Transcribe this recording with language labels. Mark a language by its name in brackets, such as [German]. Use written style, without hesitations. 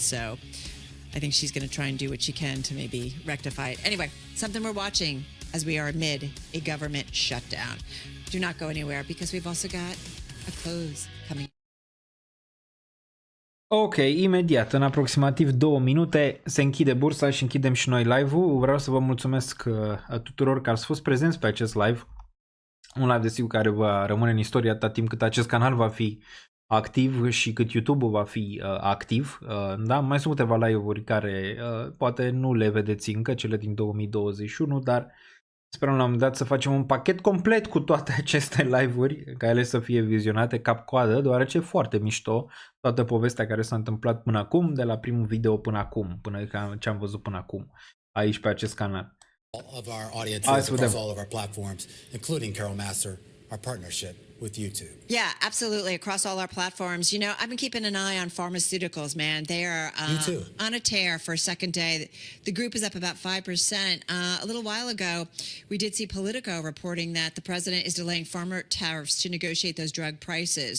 [English] So I think she's going to try and do what she can to maybe rectify it. Anyway, something we're watching as we are amid a government shutdown. Do not go anywhere because we've also got a close coming. [Romanian] Ok, imediat, în aproximativ 2 minute se închide bursa și închidem și noi live-ul. Vreau să vă mulțumesc tuturor că ați fost prezenți pe acest live. Un live desigur care va rămâne în istorie atâta timp cât acest canal va fi activ și cât YouTube-ul va fi activ. Da? Mai sunt câteva live-uri care poate nu le vedeți încă, cele din 2021, dar sperăm la un moment dat să facem un pachet complet cu toate aceste live-uri, ca ele să fie vizionate cap-coadă, deoarece e foarte mișto toată povestea care s-a întâmplat până acum, de la primul video până acum, până ce am văzut până acum, aici pe acest canal. [English] Of our audiences across all of our platforms, including Carol Master, our partnership with YouTube. Yeah, absolutely. Across all our platforms. You know, I've been keeping an eye on pharmaceuticals, man. They are on a tear for a second day. The group is up about 5%. A little while ago, we did see Politico reporting that the president is delaying pharma tariffs to negotiate those drug prices.